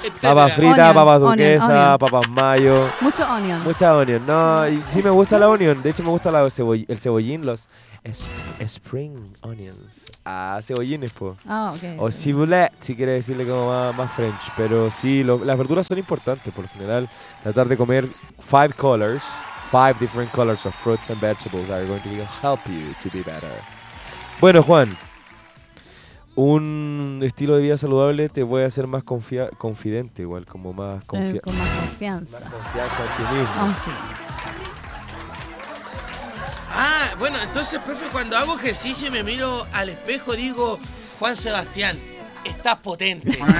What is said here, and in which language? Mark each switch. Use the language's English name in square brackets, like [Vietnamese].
[Spanish] Papas fritas, papas duquesas, papas mayo. Mucho onion. Mucha onion, no. Y sí me gusta la onion, de hecho me gusta el cebollín, los... [English] Spring onions. [Spanish] Ah, cebollines, po. Ah, ok. O ciboulette, si quieres decirle como más French. Pero sí, las verduras son importantes, por lo general. Tratar de comer [English] five different colors of fruits and vegetables are going to help you to be better. [Spanish] Bueno, Juan, un estilo de vida saludable te puede hacer más confidente, igual, como más confianza. Con más confianza. Más confianza en ti mismo. Okay. Ah, bueno, entonces, profe, cuando hago ejercicio y me miro al espejo, digo, Juan Sebastián, estás potente.